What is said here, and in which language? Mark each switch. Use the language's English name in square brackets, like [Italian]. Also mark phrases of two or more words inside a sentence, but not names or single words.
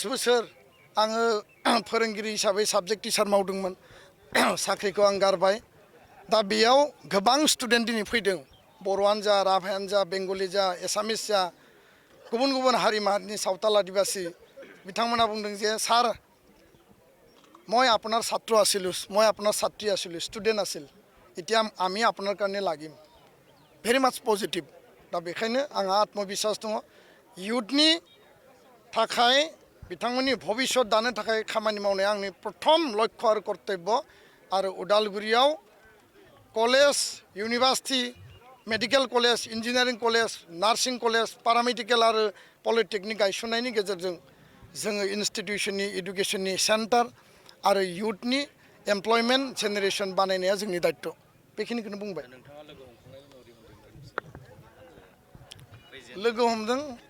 [Bodo] बोसोर आङो फोरोंगिरि हिसाबै [English] subject teacher [Bodo] मावदोंमोन साख्रिखौ आं गारबाय दा बेयाव गोबां स्टुडेन्ट दिनै फैदों बर'आनो जा राभायानो जा बेंगलि जा एसामिस जा गुबुन गुबुन हारि माहारिनि सावताल आदिबासী बिथांमोना बुंदों जे सार [Assamese] মই আপোনাৰ ছাত্ৰ আছিলোঁ মই আপোনাৰ ছাত্ৰী আছিলোঁ ষ্টুডেণ্ট আছিল এতিয়া আমি আপোনাৰ কাৰণে লাগিম [English] very much positive [Bodo] दा बेखायनो आंहा आत्मविश्वास दङ युथनि थाखाय बिथांमोननि भबिष्यत दानो थाखाय खामानि मावनाय आंनि प्रथम लक्ष्य आरो कर्तव्य आरो उदालगुरियाव [English] college university medical college engineering college nursing college paramedical [Bodo] आरो पलिटेकनिक गायसननायनि गेजेरजों जोङो इन्स्टिट्यूशननि एडुकेशननि सेन्टार आरो युथनि [English] employment generation [Bodo] बानायनाया जोंनि दायित्व बेखिनिखौनो बुंबाय लोगो हमदों